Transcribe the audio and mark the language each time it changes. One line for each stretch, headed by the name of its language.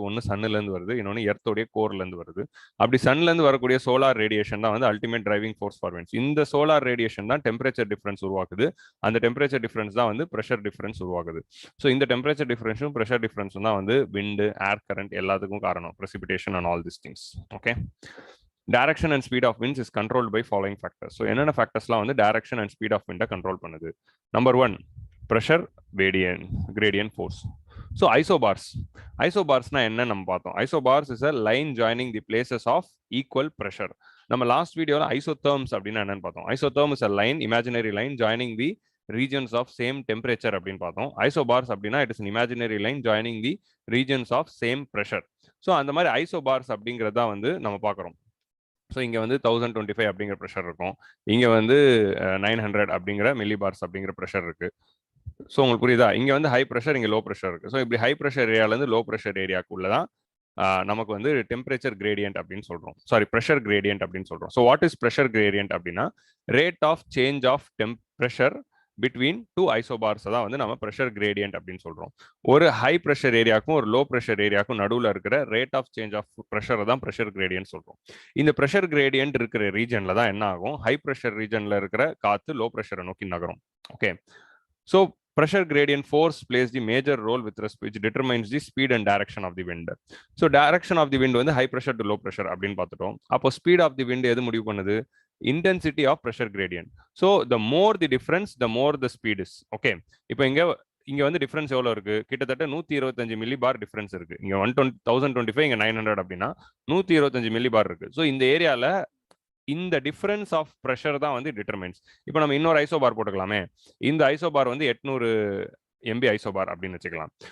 Tamil: ஒன்று சன்னுலேருந்து வருது, இன்னொன்று எர்த்தோடைய கோர்லேருந்து வருது. அப்படி சன்லேருந்து வரக்கூடிய சோலார் ரேடியேஷன் தான் வந்து
English: Ultimate driving force for winds.
Tamil: இந்த சோலார் ரேடியேஷன் தான் டெம்பரேச்சர் டிஃபரன்ஸ் உருவாக்குது. அந்த டெம்பரேச்சர் டிஃபரன்ஸ் தான் வந்து ப்ரெஷர் டிஃபரன்ஸ் உருவாக்குது. ஸோ இந்த டெம்பரேச்சர் டிஃபரன்ஸும் ப்ரெஷர் டிஃபரன்ஸும் தான் வந்து விண்டு, ஏர் கரண்ட் எல்லாத்துக்கும் காரணம்.
English: precipitation and all these things. Okay, direction and speed of winds is controlled by following factors.
Tamil: So என்னென்ன ஃபேக்டர்ஸ்லாம் வந்து
English: direction and speed of wind
Tamil: control பண்ணுது. Number 1, pressure gradient force. So isobars என்ன நம்ம பார்த்தோம்.
English: Isobars is a line joining the places of equal pressure.
Tamil: நம்ம last வீடியோல isotherms அப்படின்னா என்னன்னு பார்த்தோம்.
English: Isotherm is a line, imaginary line joining the regions of same temperature
Tamil: அப்படின்னு பார்த்தோம்.
English: Isobars அப்படின்னா it is an imaginary line joining the regions of same pressure.
Tamil: So அந்த மாதிரி isobars அப்படிங்கிறதா வந்து நம்ம பார்க்குறோம். ஸோ இங்கே வந்து 1025 அப்படிங்கிற ப்ரெஷர் இருக்கும், இங்கே வந்து 900 அப்படிங்கிற மில்லிபார்ஸ் அப்படிங்கிற ப்ரெஷர் இருக்கு. ஸோ உங்களுக்கு புரியுதா, இங்கே வந்து ஹை ப்ரெஷர், இங்கே லோ ப்ரெஷர் இருக்கு. ஸோ இப்படி ஹை ப்ரெஷர் ஏரியாலேருந்து லோ ப்ரெஷர் ஏரியாக்குள்ள தான் நமக்கு வந்து டெம்பரேச்சர் கிரேடியன்ட் அப்படின்னு சொல்றோம். சாரி, ப்ரெஷர் கிரேடியன்ட் அப்படின்னு சொல்றோம்.
English: so what is pressure gradient அப்படின்னா rate of change of pressure between two isobars
Tamil: தான் வந்து நம்ம ப்ரெஷர் கிரேடியன்ட் அப்படின்னு சொல்றோம். ஒரு ஹை ப்ரெஷர் ஏரியாக்கும் ஒரு லோ ப்ரெஷர் ஏரியாக்கும் நடுவில் இருக்கிற ரேட் ஆஃப் சேஞ்ச் ஆஃப் ப்ரெஷரை தான் ப்ரெஷர் கிரேடியன்ட் சொல்றோம். இந்த ப்ரெஷர் கிரேடியன்ட் இருக்கிற ரீஜன்ல தான் என்ன ஆகும், ஹை ப்ரெஷர் ரீஜன்ல இருக்கிற காத்து லோ ப்ரெஷரை நோக்கி நகரும்.
English: Okay, so pressure gradient force plays the major role with respect which determines the speed and direction of the wind. So direction of the wind வந்து high pressure to low pressure
Tamil: அப்படின்னு பார்த்துட்டோம். அப்போ
English: speed of the wind
Tamil: எது முடிவு பண்ணுது,
English: intensity of pressure gradient. So the more the difference, the more the speed is.
Tamil: Okay, இப்போ இங்க வந்து டிஃபரன்ஸ் எவ்வளவு இருக்கு, கிட்டத்தட்ட 125 மில்லி பார் டிஃபரன்ஸ் இருக்கு. இங்க 1025, இங்க 900 அப்படின்னா 125 மில்லி பார் இருக்கு. ஸோ இந்த ஏரியால இந்த டிஃபரன்ஸ் ஆஃப் ப்ரெஷர் தான் வந்து டிட்டர்மைன்ஸ். இப்போ நம்ம இன்னொரு ஐசோபார் போட்டுக்கலாமே, இந்த ஐசோபார் வந்து 800 MB ஐசோபார் அப்படின்னு வச்சுக்கலாம்.